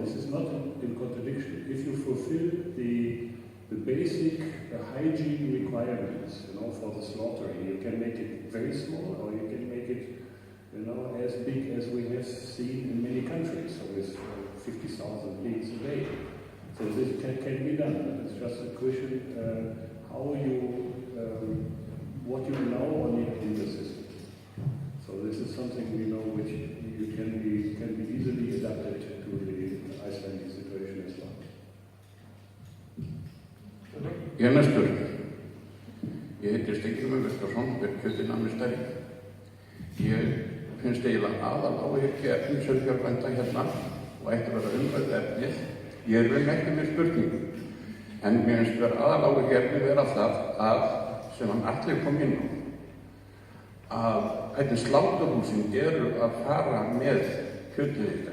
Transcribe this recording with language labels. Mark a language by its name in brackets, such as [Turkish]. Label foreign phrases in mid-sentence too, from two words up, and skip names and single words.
[English] This is not in contradiction. If you fulfill the basic hygiene requirements, for the slaughtering, you can make it very small, or you can make it, as big as we have seen in many countries, so with 50,000 pigs a day. So this can be done. It's just a question how you, what you allow on in the system. So this is something we know which you can be easily adapted to the Icelandic situation as well. [Icelandic] Ég er næstur. Ég heiti Steingrímur Vistarsson, er kjötinamistari. Ég finnst eiginlega aðaláhyggja efni sauðfjárbænda hérna og ætti að vera umræðu efnið. Ég er vel ekki með spurningu, en mér finnst vera aðaláhyggja efni vera það að, sem hann allir kom inn á, að hvernig sláturhúsin eru að fara með kjötið ykkar.